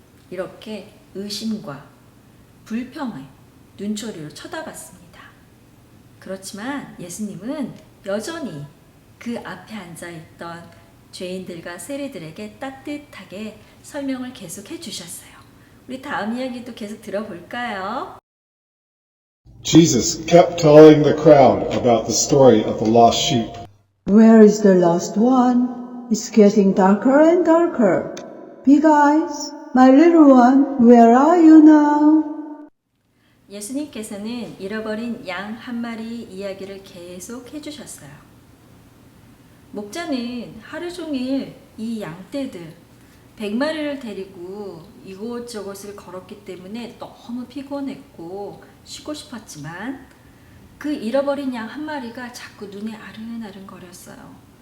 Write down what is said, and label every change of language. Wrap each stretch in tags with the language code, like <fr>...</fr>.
<ko>이렇게 의심과 불평의 눈초리로 쳐다봤습니다. 그렇지만 예수님은 여전히 그 앞에 앉아있던 죄인들과 세리들에게 따뜻하게 설명을 계속 해주셨어요. 우리 다음 이야기도 계속 들어볼까요?</ko> <en>Jesus kept telling the crowd about the story of the lost sheep. Where is the last one? It's getting darker and darker. Big eyes, my little one, where are you now?</en> <ko>예수님께서는 잃어버린 양 한 마리 이야기를 계속 해주셨어요. 목자는 하루 종일 이 양떼들 100마리를 데리고 이곳저곳을 걸었기 때문에 너무 피곤했고 쉬고 싶었지만 그 잃어버린 양 한 마리가 자꾸 눈에 아른아른 거렸어요.</ko>